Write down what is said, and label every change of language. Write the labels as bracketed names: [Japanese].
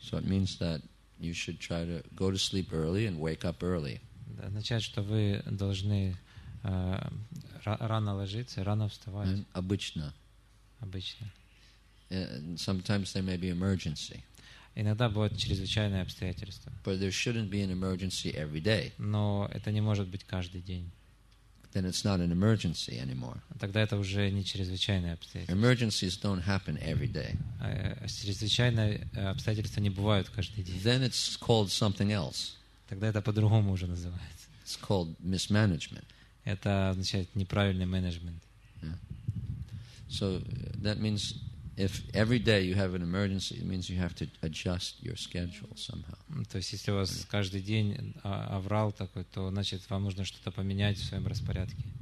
[English] So it means that you should try to go to sleep early and wake up early. [Russian] Это означает, что вы должны рано ложиться, рано вставать. And обычно. Обычно. [English] And sometimes there may be emergency, [Russian] Иногда бывают чрезвычайные обстоятельства. [English] but there shouldn't be an emergency every day. [Russian] Но это не может быть каждый день. [English] Then it's not an emergency anymore. [Russian] Тогда это уже не чрезвычайные обстоятельства. [English] Emergencies don't happen every day. [Russian] Чрезвычайные обстоятельства не бывают каждый день. [English] Then it's called something else. [Russian] Тогда это по-другому уже называется. [English] It's called mismanagement. [Russian] Это означает неправильный менеджмент. [English] So that means if every day you have an emergency, it means you have to adjust your schedule somehow. [Russian] То есть, если у вас каждый день аврал такой, то, значит, вам нужно что-то поменять в своем распорядке.